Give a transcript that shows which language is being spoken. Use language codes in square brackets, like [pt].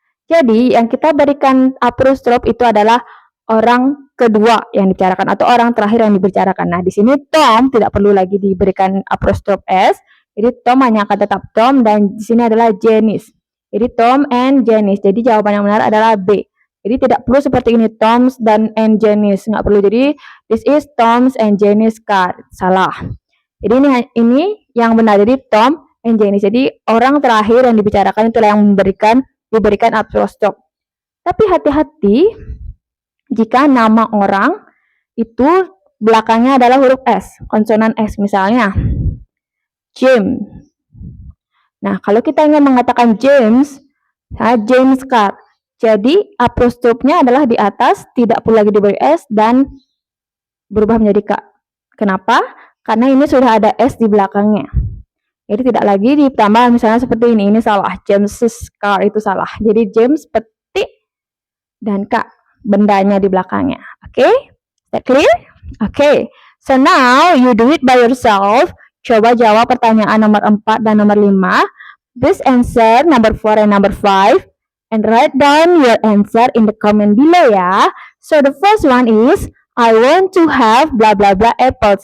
[id] Jadi yang kita berikan apostrophe itu adalah orang kedua yang dibicarakan atau orang terakhir yang dibicarakan. Nah, di sini Tom tidak perlu lagi diberikan apostrophe S. Jadi Tom hanya akan tetap Tom dan di sini adalah Janice. Jadi [en] Tom and Janice. [id] Jadi jawaban yang benar adalah B. Jadi tidak perlu seperti ini Tom's dan and Jenny's, nggak perlu. Jadi [en] this is Tom's and Jenny's car. [id] Salah. Jadi ini yang benar. Jadi [en] Tom and Jenny. [id] Jadi orang terakhir yang dibicarakan itulah yang diberikan apostrof. Tapi hati-hati jika nama orang itu belakangnya adalah huruf S, konsonan S, misalnya James. Nah, kalau kita ingin mengatakan James, James car. Jadi apostrofnya adalah di atas, tidak perlu lagi diberi S dan berubah menjadi K. Kenapa? Karena ini sudah ada S di belakangnya. Jadi tidak lagi ditambah misalnya seperti ini salah. [en] James's car [id] itu salah. Jadi James petik dan K bendanya di belakangnya. [en] Oke? Is that clear? Oke. So now you do it by yourself. [id] Coba jawab pertanyaan nomor 4 dan nomor 5. [en] Please answer number 4 and number 5. And write down your answer in the comment below ya. So the first one is, I want to have blah blah blah apples.